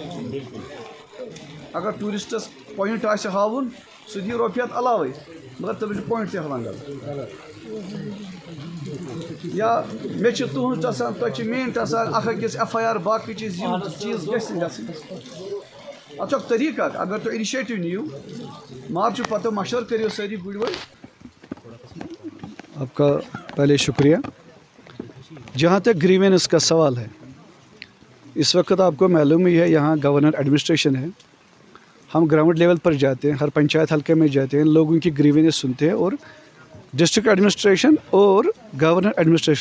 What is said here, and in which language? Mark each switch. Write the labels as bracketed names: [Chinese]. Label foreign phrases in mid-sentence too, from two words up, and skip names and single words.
[Kashmiri] اگر ٹوٗرِسٹس پویِنٹ آسہِ ہاوُن سُہ دِیہِ رۄپیہِ ہتھ علاوَے مگر تٔمِس چھُ پویِنٹ تہِ ہاوان غلط یا مےٚ چھِ تُہُنٛد ٹَسان تۄہہِ چھِ میٛٲنۍ ٹَسان اکھ أکِس FIR باقٕے چیٖز یِم چیٖز گژھِ نہٕ گژھٕنۍ اتھ چھُ اکھ طریٖقہٕ اکھ اگر تُہۍ اِنِشیٹِو نِیِو مارچہٕ پتہٕ مشورٕ کٔرِو سٲری گُرۍ وٲلۍ. [Urdu] آپ کا پہلے شکریہ. جہاں تک گریوینس کا سوال ہے اس وقت آپ کو معلوم ہی ہے یہاں گورنر ایڈمنسٹریشن ہے. ہم گراؤنڈ لیول پر جاتے ہیں ہر پنچایت حلقے میں جاتے ہیں لوگوں کی گریوینس سنتے ہیں اور ڈسٹرکٹ ایڈمنسٹریشن اور گورنر ایڈمنسٹریشن